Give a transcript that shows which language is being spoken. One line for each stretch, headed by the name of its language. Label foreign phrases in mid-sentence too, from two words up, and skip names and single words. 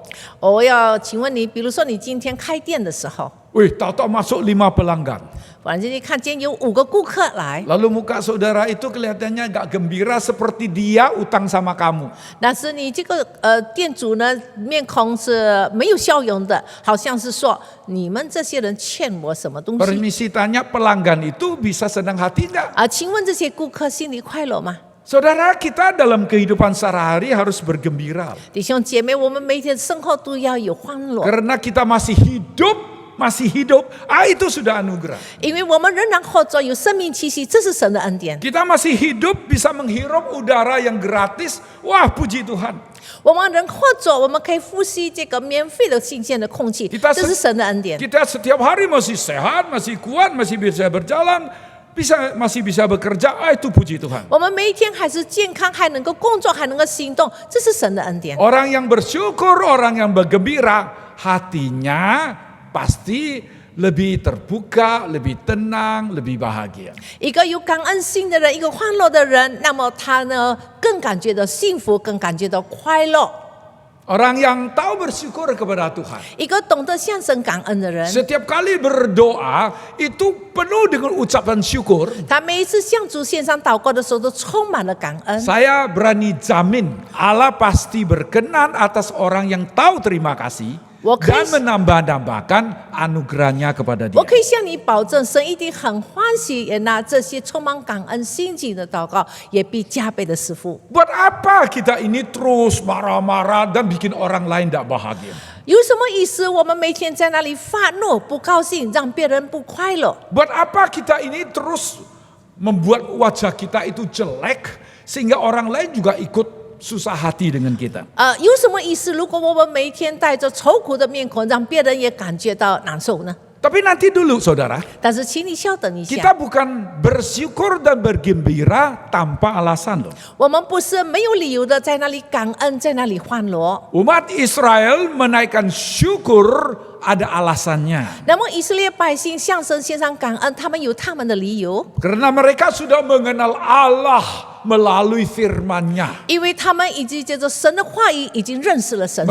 Chinese: 我要请问你，比如说你今天开店的时候，
Indonesian: wih tahu-tahu masuk 5 pelanggan.
Chinese: 忽然间你看见有5个顾客来，
Indonesian: Lalu muka saudara itu kelihatannya enggak gembira seperti dia utang sama kamu.
Chinese: 但是你这个店主呢，面孔是没有笑容的，好像是说你们这些人欠我什么东西
Indonesian: Permisi tanya, pelanggan itu bisa senang hati enggak? 啊？
Chinese: 请问这些顾客心里快乐吗？
Indonesian: Saudara, kita dalam kehidupan sehari-hari harus bergembira.
Chinese: 弟兄姐妹，我们每天生活都要有欢乐，
Indonesian: Karena kita masih hidup, itu sudah anugerah.
Chinese: 因为我们仍然活着，有生命气息，这是神的恩典。
Indonesian: Kita masih hidup bisa menghirup udara yang gratis. Wah, puji Tuhan.
Chinese: 我们人活着，我们可以呼吸这个免费的新鲜的空气，
Indonesian: Kita
Chinese: 这是神的恩典。
Indonesian: Kita setiap hari masih sehat, masih kuat, masih bisa berjalan, masih bisa bekerja. Itu puji Tuhan.
Chinese: 我们每一天还是健康，还能够工作，还能够行动，这是神的恩典。
Indonesian: Orang yang bersyukur, orang yang bergembira, hatinya pasti lebih terbuka, lebih tenang, lebih bahagia.
Chinese: 一个有感恩心的人，一个欢乐的人，那么他呢更感觉到幸福，更感觉到快乐。
Indonesian: Orang yang tahu bersyukur kepada Tuhan.
Chinese: 一个懂得向神感恩的人，
Indonesian: Setiap kali berdoa itu penuh dengan ucapan syukur.
Chinese: 他每一次向主献上祷告的时候，都充满了感恩。
Indonesian: Saya berani jamin Allah pasti berkenan atas orang yang tahu terima kasih dan menambah-nambahkan anugerahnya kepada
Chinese: 我
Indonesian: dia.
Chinese: 可以向你保证，神一定很欢喜，也拿这些充满感恩心境的祷告，也必加倍的赐福。
Indonesian: Buat apa kita ini terus marah-marah dan bikin orang lain tidak bahagia?
Chinese: 有什么意思？我们每天在那里发怒、不高兴，让别人不快乐。
Indonesian: Buat apa kita ini terus membuat wajah kita itu jelek sehingga orang lain juga ikut susah hati dengan kita?
Chinese: 有什么意思？如果我们每天带着愁苦的面孔，让别人也感觉到难受呢？
Indonesian: Tapi nanti dulu saudara,
Chinese: 但是请你稍等一
Indonesian: kita
Chinese: 下，
Indonesian: bukan bersyukur dan bergembira tanpa alasan loh.
Chinese: 我们不是没有理由的在那里感恩，在那里欢乐。
Indonesian: Umat Israel menaikkan syukur ada alasannya.
Chinese: 那么以色列百姓向神献上感恩，他们有他们的理由，
Indonesian: Karena mereka sudah mengenal Allah melalui firman-Nya.
Chinese: 因为他们已经借着神的话语，已经认识了神是